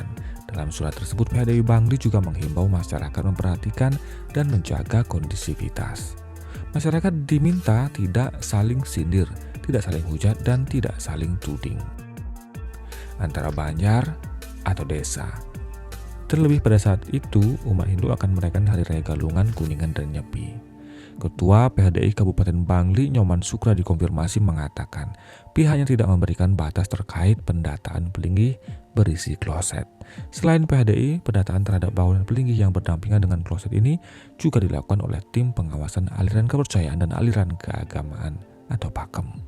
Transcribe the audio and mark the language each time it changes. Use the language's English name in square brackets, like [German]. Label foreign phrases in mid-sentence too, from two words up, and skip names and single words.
[Indonesian] Dalam surat tersebut, PHDI Bangli juga menghimbau masyarakat memperhatikan dan menjaga kondisivitas. Masyarakat diminta tidak saling sindir, tidak saling hujat, dan tidak saling tuding antara banjar atau desa. Terlebih pada saat itu, umat Hindu akan merayakan Hari Raya Galungan, Kuningan, dan Nyepi. Ketua PHDI Kabupaten Bangli, Nyoman Sukra, dikonfirmasi mengatakan pihaknya tidak memberikan batas terkait pendataan pelinggi berisi kloset. Selain PHDI, pendataan terhadap bangunan pelinggi yang berdampingan dengan kloset ini juga dilakukan oleh tim pengawasan aliran kepercayaan dan aliran keagamaan atau pakem.